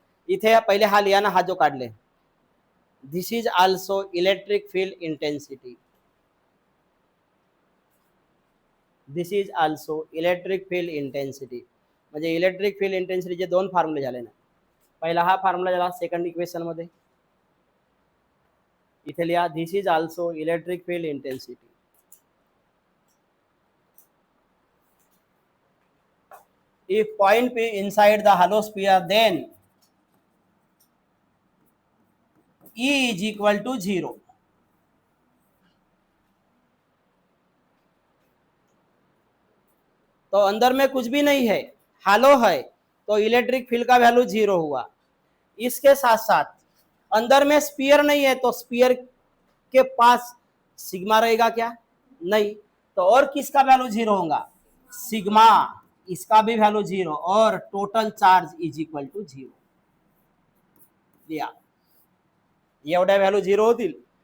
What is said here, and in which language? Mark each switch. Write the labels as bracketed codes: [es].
[mr] इथे पहिले हा लिया ना, हा जो काढले, [en] This is also electric field intensity. This is also electric field intensity. [mr] म्हणजे इलेक्ट्रिक फील्ड इंटेन्सिटीचे दोन फॉर्म्युले झाले ना. पहिला हा फॉर्म्युला झाला सेकंड इक्वेशन मध्ये, इथे लिहा [en] This is also electric field intensity. If point P inside the hollow sphere, then E is equal to 0. [hi] तो अंदर में कुछ भी नहीं है, हालो है, तो इलेक्ट्रिक फील्ड का वैल्यू 0 हुआ. इसके साथ साथ अंदर में स्पीयर नहीं है, तो स्पीयर के पास सिग्मा रहेगा क्या? नहीं. तो और किसका वैल्यू 0 होगा? सिग्मा. इसका भी वैल्यू 0 और total charge is equal to 0. लिया, [mr] एवढ्या व्हॅल्यू 0 होतील.